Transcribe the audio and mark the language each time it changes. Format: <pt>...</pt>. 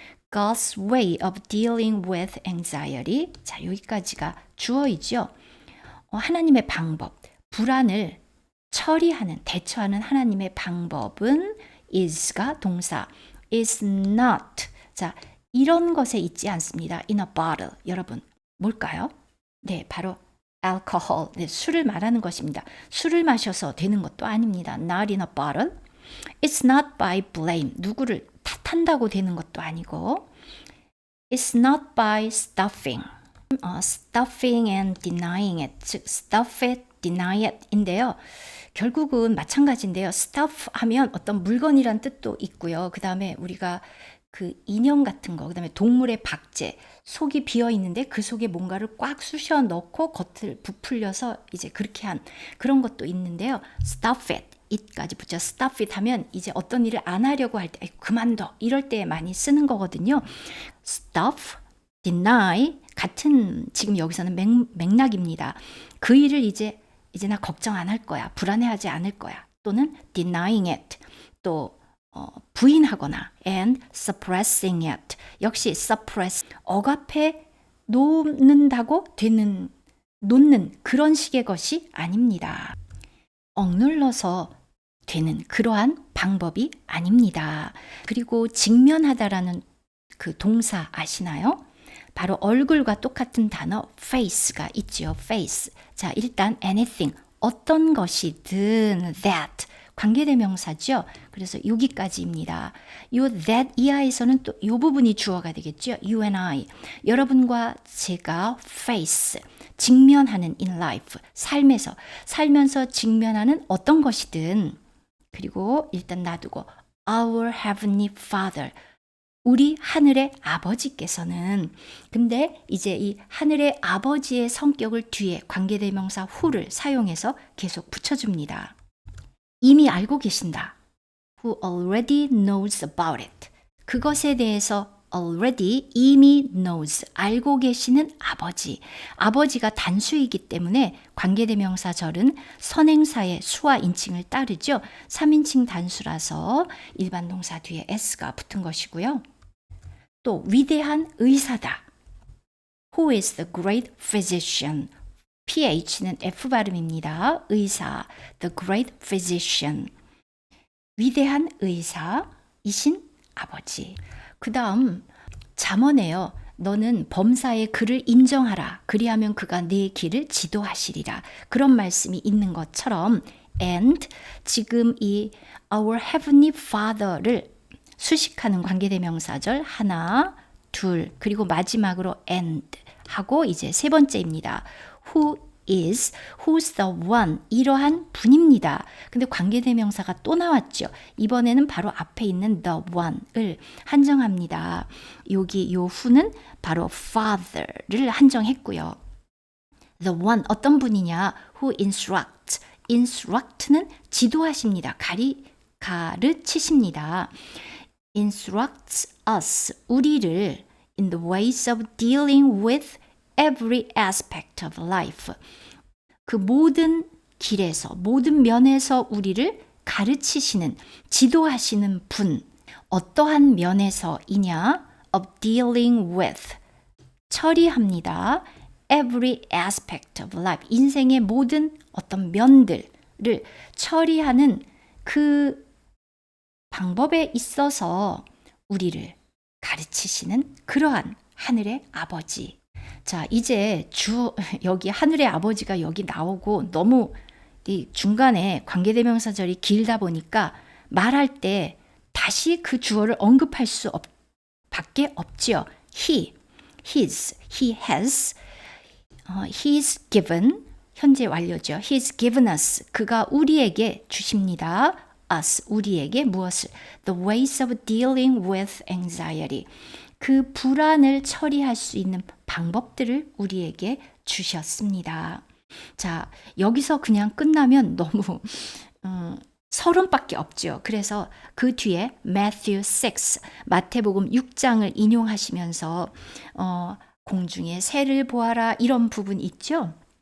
<en>God's way of dealing with anxiety.</en> <ko>자, 여기까지가 주어이죠. 하나님의 방법, 불안을 처리하는, 대처하는 하나님의 방법은 is가 동사, is not. 자, 이런 것에 있지 않습니다.</ko> <en>in a bottle.</en> <ko>여러분, 뭘까요? 네, 바로 alcohol. 네, 술을 말하는 것입니다. 술을 마셔서 되는 것도 아닙니다.</ko> <en>not in a bottle. It's not by blame.</en> <ko>누구를 탓한다고 되는 것도 아니고.</ko> <en>It's not by stuffing. stuffing and denying it. 즉, stuff it, deny it</en> <ko>인데요. 결국은 마찬가지인데요. stuff 하면 어떤 물건이란 뜻도 있고요. 그 다음에 우리가 그 인형 같은 거, 그 다음에 동물의 박제, 속이 비어 있는데 그 속에 뭔가를 꽉 쑤셔 넣고 겉을 부풀려서 이제 그렇게 한 그런 것도 있는데요. stuff it, it까지 붙여 stuff it 하면 이제 어떤 일을 안 하려고 할 때 그만둬 이럴 때 많이 쓰는 거거든요. stuff, deny 같은 지금 여기서는 맥락입니다. 그 일을 이제 나 걱정 안 할 거야, 불안해하지 않을 거야, 또는</ko> <en>denying it,</en> <ko>또 부인하거나</ko> <en>and suppressing it.</en> <ko>역시 suppress 억압해 놓는다고 놓는 그런 식의 것이 아닙니다. 억눌러서 되는 그러한 방법이 아닙니다. 그리고 직면하다라는 그 동사 아시나요? 바로 얼굴과 똑같은 단어 face가 있지요.</ko> <en>face.</en> <ko>자, 일단 anything 어떤 것이든 that 관계대명사죠. 그래서 여기까지입니다. 요 that 이하에서는 또 요 부분이 주어가 되겠죠.</ko> <en>You and I.</en> <ko>여러분과 제가 face 직면하는</ko> <en>in life</en> <ko>삶에서 살면서 직면하는 어떤 것이든 그리고 일단 놔두고</ko> <en>our heavenly father</en> <ko>우리 하늘의 아버지께서는 근데 이제 이 하늘의 아버지의 성격을 뒤에 관계대명사 who를 사용해서 계속 붙여줍니다. 이미 알고 계신다.</ko> <en>Who already knows about it.</en> <ko>그것에 대해서 already 이미 knows 알고 계시는 아버지. 아버지가 단수이기 때문에 관계대명사절은 선행사의 수와 인칭을 따르죠. 3인칭 단수라서 일반 동사 뒤에 s가 붙은 것이고요. 또 위대한 의사다.</ko> <en>Who is the great physician?</en> <ko>PH는 F 발음입니다. 의사, the great physician. 위대한 의사이신 아버지. 그 다음 잠언에요. 너는 범사의 그를 인정하라. 그리하면 그가 네 길을 지도하시리라. 그런 말씀이 있는 것처럼 and 지금 이 our heavenly father를 수식하는 관계대명사절 하나, 둘, 그리고 마지막으로 and 하고 이제 세 번째입니다.</ko> <en>who's the one 이러한 분입니다.</en> <ko>근데 관계대명사가 또 나왔죠. 이번에는 바로 앞에 있는 the one을 한정합니다. 여기 요 who는 바로 father를 한정했고요. the one 어떤 분이냐? who instruct는 지도하십니다. 가르치십니다.</ko> <en>instructs us</en> <ko>우리를</ko> <en>in the ways of dealing with every aspect of life.</en> <ko>그 모든 길에서 모든 면에서 우리를 가르치시는 지도하시는 분 어떠한 면에서이냐</ko> <en>of dealing with</en> <ko>처리합니다.</ko> <en>every aspect of life</en> <ko>인생의 모든 어떤 면들을 처리하는 그 방법에 있어서 우리를 가르치시는 그러한 하늘의 아버지. 자, 이제 여기 하늘의 아버지가 여기 나오고 너무 이 중간에 관계대명사절이 길다 보니까 말할 때 다시 그 주어를 언급할 수 밖에 없죠.</ko> <en>he, his, he has, he's given, 현재 완료죠. he's given us,</en> <ko>그가 우리에게 주십니다. us, 우리에게 무엇을?</ko> <en>The ways of dealing with anxiety.</en> <ko>그 불안을 처리할 수 있는 방법들을 우리에게 주셨습니다. 자, 여기서 그냥 끝나면 너무 서론밖에 없죠. 그래서 그 뒤에 Matthew 6, 마태복음 6장을 인용하시면서 공중의 새를 보아라 이런 부분 있죠.</ko>